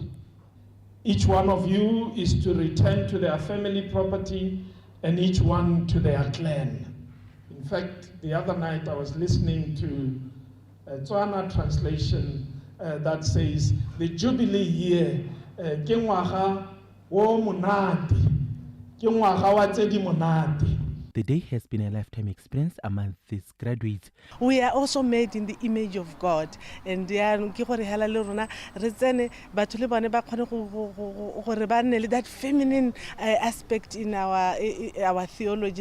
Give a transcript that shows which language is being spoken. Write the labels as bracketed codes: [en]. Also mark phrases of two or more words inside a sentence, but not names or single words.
[en] Each one of you is to return to their family property and each one to their clan. In fact, the other night I was listening to a Tswana translation that says, the Jubilee year, [tn] ke ngwaga wo monate, ke ngwaga wa tse di monate. [en] The day has been a lifetime experience among these graduates. We are also made in the image of God, and that feminine aspect in our theology.